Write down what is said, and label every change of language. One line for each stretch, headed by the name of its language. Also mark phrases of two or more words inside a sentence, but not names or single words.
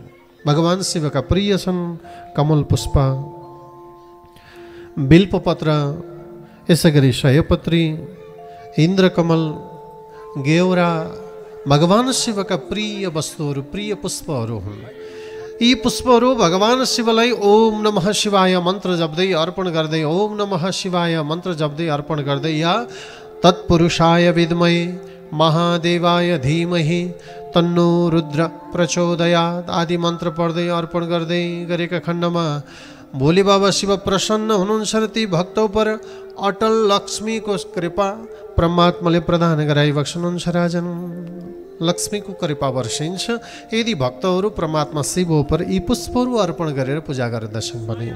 Nepali: भगवान शिवका प्रिय छन् कमल पुष्प, बिल्वपत्र, यसै गरी सयपत्री, इन्द्रकमल, गेउरा भगवान शिवका प्रिय वस्तुहरू, प्रिय पुष्पहरू हुन्। यी पुष्पहरू भगवान शिवलाई
Sanskrit: ओम नमः शिवाय
Nepali: मन्त्र जप्दै अर्पण गर्दै,
Sanskrit: ओम नमः शिवाय
Nepali: मन्त्र जप्दै अर्पण गर्दै या
Sanskrit: तत्पुरुषाय विद्महे महादेवाय धीमहि तन्नो रुद्र प्रचोदयात्
Nepali: आदि मन्त्र पढ्दै अर्पण गर्दै गरेका खण्डमा भोले बाबा शिव प्रसन्न हुनुहुन्छ र ती
Hindi: भक्तों पर
Nepali: अटल लक्ष्मीको कृपा परमात्माले प्रदान गराइबक्सनुहुन्छ राजन। लक्ष्मीको कृपा वर्षिन्छ यदि भक्तहरू परमात्मा शिव उपर यी पुष्पहरू अर्पण गरेर पूजा गर्दछन् भने।